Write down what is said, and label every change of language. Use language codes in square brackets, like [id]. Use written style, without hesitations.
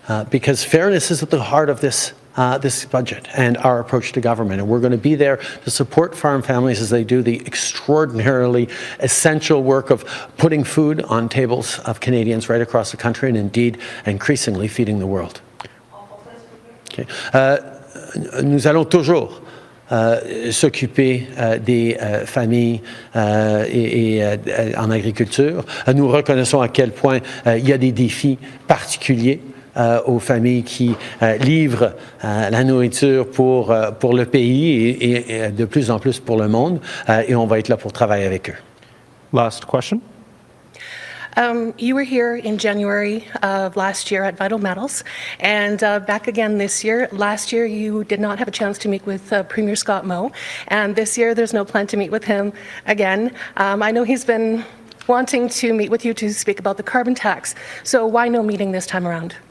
[en] Because fairness is at the heart of this budget and our approach to government. And we're going to be there to support farm families as they do the extraordinarily essential work of putting food on tables of Canadians right across the country and indeed increasingly feeding the world. Okay. [fr] Nous allons toujours s'occuper des familles en agriculture. Nous reconnaissons à quel point il y a des défis particuliers aux familles qui livrent la nourriture pour le pays et de plus en plus pour le monde, et on va être là pour travailler avec eux. [en] Last question. You were here in January of last year at Vital Metals, and back again this year. Last year, you did not have a chance to meet with Premier Scott Moe, and this year there's no plan to meet with him again. I know he's been wanting to meet with you to speak about the carbon tax. So why no meeting this time around?